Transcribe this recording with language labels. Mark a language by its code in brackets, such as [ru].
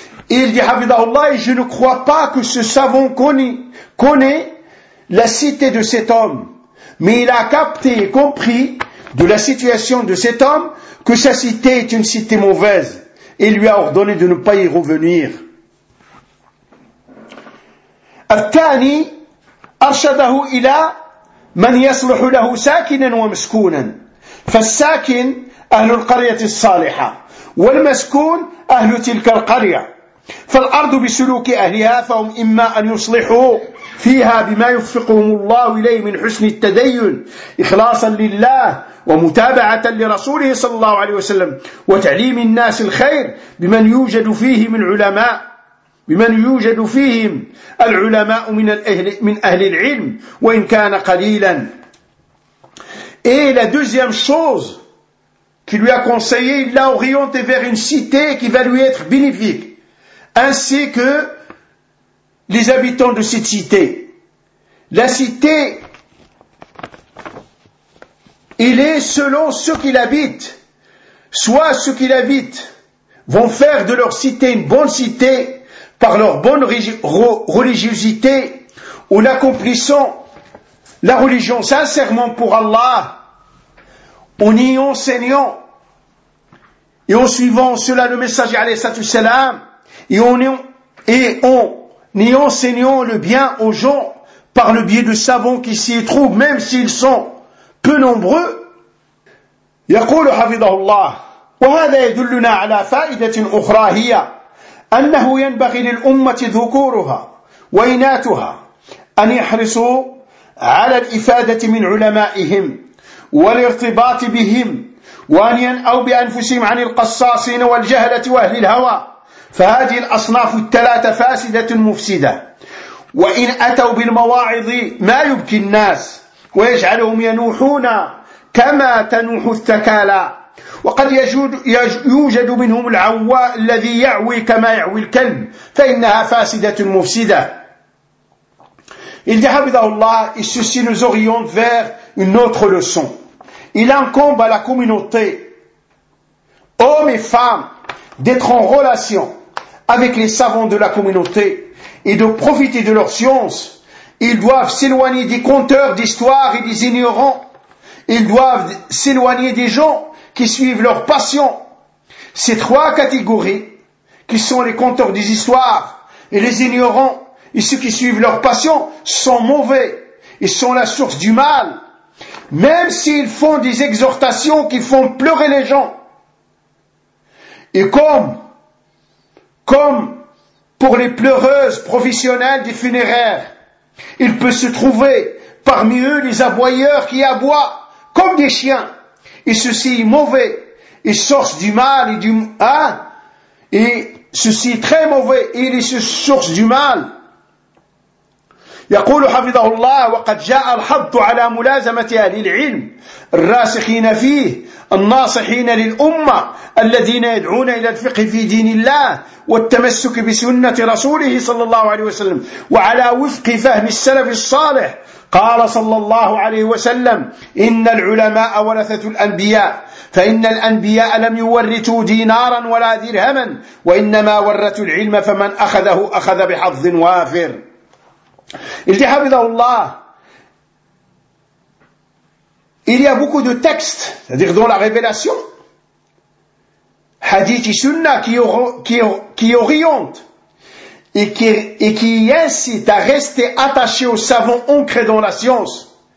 [fr] Et il dit, Habidallah, je ne crois pas que ce savant connaît la cité de cet homme. Mais il a capté et compris de la situation de cet homme que sa cité est une cité mauvaise et lui a ordonné de ne pas y revenir. [ar] الثاني أرشده إلى من يصلح له ساكنا ومسكونا. فالساكن أهل القرية الصالحة والمسكون أهل تلك القرية. فالأرض بسلوك أهلها فهم إما أن يصلحوا فيها بما يوفقهم الله إليه من حسن التدين إخلاصا لله ومتابعة لرسوله صلى الله عليه وسلم وتعليم الناس الخير بمن يوجد فيهم العلماء من الأهل العلم وإن كان قليلا. [fr] Et la deuxième chose qui lui a conseillé, il l'a orienté vers une cité qui va lui être bénéfique, ainsi que les habitants de cette cité. La cité, il est selon ceux qui l'habitent. Soit ceux qui l'habitent vont faire de leur cité une bonne cité par leur bonne religiosité ou l'accomplissant la religion sincèrement pour Allah, en y enseignant et en suivant cela le messager alayhi salam, et en enseignant le bien aux gens par le biais de savants qui s'y trouvent, même s'ils sont peu nombreux. [ar] يقول حفظه الله وهذا يدلنا على فائدة أخرى هي أنه ينبغي للأمة ذكورها وإناثها أن يحرصوا على الإفادة من علمائهم والارتباط بهم وأن ينأوا بأنفسهم عن القصاصين والجهلة وأهل الهوى. فهذه الأصناف الثلاثة فاسدة مفسدة، وإن أتوا بالمواعظ ما يبكي الناس ويجعلهم ينوحون كما تنوح الثكالى، وقد يوجد منهم العواء الذي يعوي كما يعوي الكلب، فإنها فاسدة مفسدة. [fr] Il dit, [ar] حفظه الله, [fr] et ceci nous oriente vers une autre leçon. Il incombe à la communauté, hommes et femmes, d'être en relation avec les savants de la communauté et de profiter de leur science. Ils doivent s'éloigner des conteurs d'histoire et des ignorants. Ils doivent s'éloigner des gens qui suivent leur passion. Ces trois catégories, qui sont les conteurs des histoires et les ignorants et ceux qui suivent leur passion, sont mauvais et sont la source du mal. Même s'ils font des exhortations qui font pleurer les gens. Et comme pour les pleureuses professionnelles des funéraires, il peut se trouver parmi eux les aboyeurs qui aboient comme des chiens. Et ceci est mauvais, et source du mal, et du et ceci est très mauvais, et il est source du mal. [ar] يقول حفظه الله: وقد جاء الحض على ملازمة أهل العلم الراسخين فيه الناصحين للأمة الذين يدعون إلى الفقه في دين الله والتمسك بسنة رسوله صلى الله عليه وسلم وعلى وفق فهم السلف الصالح. قال صلى الله عليه وسلم: إن العلماء ورثة الأنبياء، فإن الأنبياء لم يورثوا دينارا ولا درهما، وإنما ورثوا العلم، فمن أخذه أخذ بحظ وافر. إلتي حفظه الله. [fr] Il y a beaucoup de textes, c'est-à-dire dans la révélation, hadith et sunna, qui orientent et qui incitent à rester attachés au savant ancré dans la science.